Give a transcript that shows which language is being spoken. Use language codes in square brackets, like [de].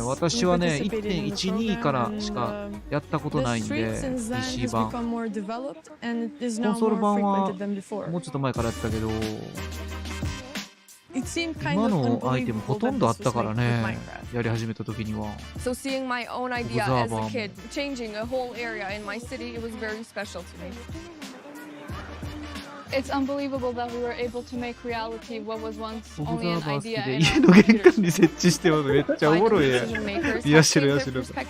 [ja] 私はね、1.12 からしかやったことないんで、PC 版。コンソール版はもうちょっと前からやったけど、今のアイテムほとんどあったからね、やり始めた時には。 [en] So seeing my own idea as a kid, changing a whole area in my city, it was very special to me. It's unbelievable that we were able to make reality what was once only an idea. [ja] 家の玄関に設置してます。めっちゃおもろいね。癒してる癒してる。